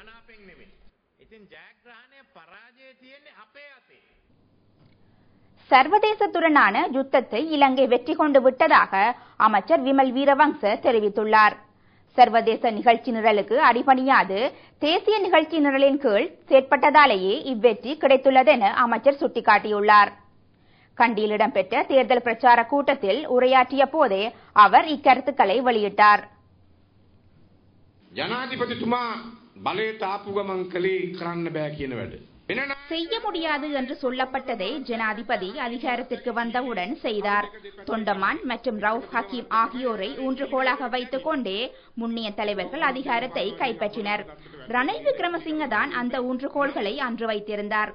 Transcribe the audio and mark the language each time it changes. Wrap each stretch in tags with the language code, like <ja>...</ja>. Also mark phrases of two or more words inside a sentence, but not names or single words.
<ta>சர்வதேசத்துடனான யுத்தத்தை இலங்கை வெற்றி கொண்டு விட்டதாக அமைச்சர் விமல் வீரவங்ச தெரிவித்துள்ளார். சர்வதேச நிகழ்ச்சி நிரலுக்கு அடிபணியாது தேசிய நிகழ்ச்சி நிரலின் கீழ் செயற்பட்டதாலேயே இவ்வெற்றி கிடைத்துள்ளது என அமைச்சர் சுட்டிக்காட்டியுள்ளார். கண்டியில் இடம்பெற்ற தேர்தல் பிரச்சார கூட்டத்தில் உரையாற்றிய போதே அவர் இக்கருத்துக்களை வெளியிட்டார்.</ta> <si>ජනාධිපතිතුමා බලයට ආපු ගමන් කලේ කරන්න බෑ කියන වැඩ.</si> <ta>செய்ய முடியாது என்று சொல்லப்பட்டதை ஜனாதிபதி அதிகாரத்திற்கு வந்தவுடன் செய்தார். தொண்டமான் மற்றும் ரவுப் ஹக்கீம் ஆகியோரை ஊன்றுகோலாக வைத்துக் கொண்டே முன்னிய தலைவர்கள் அதிகாரத்தை கைப்பற்றினர். ரணில் விக்ரமசிங்க தான் அந்த ஊன்றுகோள்களை அன்று வைத்திருந்தார்.</ta>